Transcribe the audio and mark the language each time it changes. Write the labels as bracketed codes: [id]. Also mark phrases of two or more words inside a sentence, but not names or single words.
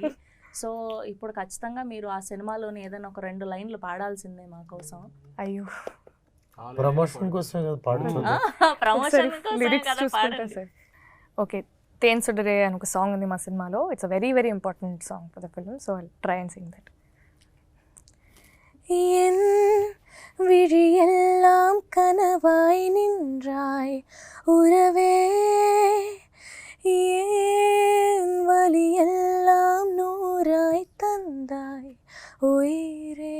[te] సో ఇప్పుడు ఖచ్చితంగా మీరు ఆ సినిమాలోని ఏదైనా ఒక 2 లైన్లు పాడాల్సిందే మా కోసం. అయ్యో, ప్రమోషన్ కోసం కదా పాడుతుంది. ప్రమోషన్ లిరిక్స్ చూసుకుంటా సార్. ఓకే, తేన్ సుడరే అని ఒక సాంగ్ ఉంది మా సినిమాలో. [en] It's a very very important song for the film. So I try and sing that. [ta] என் விழியெல்லாம் கனவாய் நின்றாய் உறவே, ஏன் வலியெல்லாம் நூறாய் தந்தாய் உயிரே,